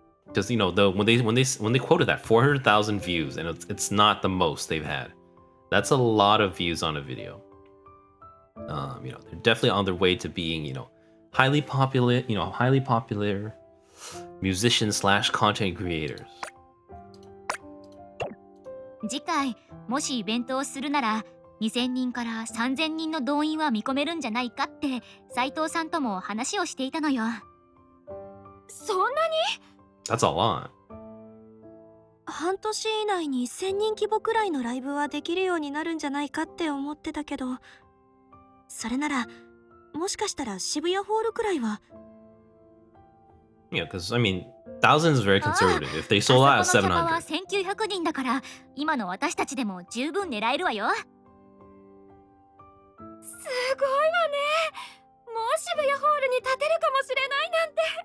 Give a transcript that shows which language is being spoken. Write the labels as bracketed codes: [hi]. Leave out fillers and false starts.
[en] Because you know, when they quoted that 400,000 views, and it's not the most they've had. That's a lot of views on a video. You know, they're definitely on their way to being, you know, highly popular musicians / content creators. [ja] 次回もしイベントをするなら2000人から3000人の動員は見込めるんじゃないかって斉藤さんとも話をしていたのよ。そんなに？ [en] That's a lot. [ja] 半年以内に1000人規模くらいのライブはできるようになるんじゃないかって思ってたけど、それならもしかしたら渋谷ホールくらいは。 [en] Yeah, because I mean, 1000 is very conservative. If they sold out [ja] あ [en] at [ja] そこのキャパは [en] 700. [ja] 1900人だから今の私たちでも十分狙えるわよ。すごいわね。もう渋谷ホールに立てるかもしれないなんて。